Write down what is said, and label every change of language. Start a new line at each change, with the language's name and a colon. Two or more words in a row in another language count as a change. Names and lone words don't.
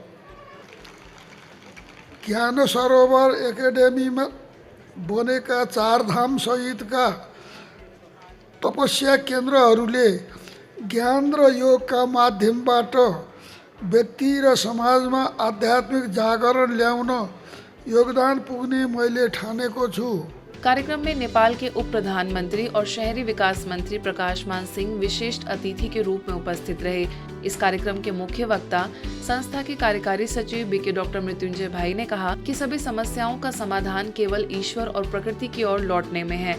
Nepali: ज्ञान सरोवर एकेडेमीमा बनेका 4 धाम सहितका तपस्या केन्द्रहरूले ज्ञान र योगका माध्यमबाट व्यक्ति र समाजमा आध्यात्मिक जागरण ल्याउन योगदान पुग्ने मैले ठानेको छु।
Hindi: कार्यक्रम में नेपाल के उप प्रधानमंत्री और शहरी विकास मंत्री प्रकाश मान सिंह विशिष्ट अतिथि के रूप में उपस्थित रहे। इस कार्यक्रम के मुख्य वक्ता संस्था के कार्यकारी सचिव बीके डॉक्टर मृत्युंजय भाई ने कहा कि सभी समस्याओं का समाधान केवल ईश्वर और प्रकृति की ओर लौटने में है।